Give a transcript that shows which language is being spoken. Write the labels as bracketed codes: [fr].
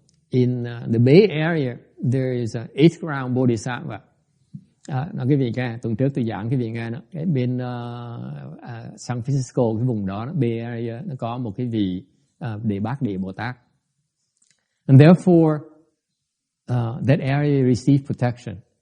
[en] In the Bay Area there is an 8th ground Bodhisattva. [vi] Nói quý vị nghe, tuần trước tôi giảng quý vị nghe đó, cái bên San Francisco, cái vùng đó, Bay Area, nó có một cái vị Đề Bát Địa Bồ Tát. [en] And therefore, that area received protection.